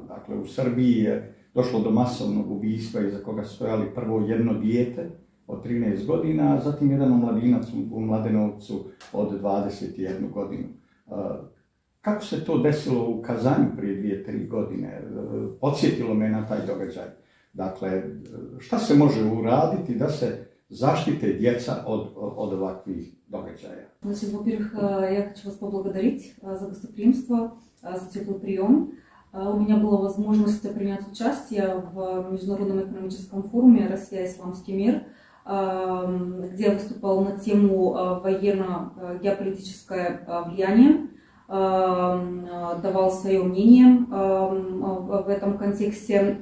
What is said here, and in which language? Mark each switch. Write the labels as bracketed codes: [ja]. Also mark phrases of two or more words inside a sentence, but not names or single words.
[sr] Dakle, u Srbiji je došlo do masovnog ubistva iza koga su stojali prvo jedno dijete od 13 godina, a zatim jedan omladinac u Mladenovcu od 21 godinu. Kako se to desilo u Kazanju prije 2-3 godine? Podsjetilo me na taj događaj. Dakle, šta se može uraditi da se zaštite djeca od ovakvih događaja? [ru] Значит, во-первых, я хочу вас поблагодарить за гостеприимство, за теплый прием. У меня была возможность принять участие в Международном экономическом форуме «Россия и исламский мир», где я выступала на тему военно-геополитическое влияние, давал свое мнение в этом контексте.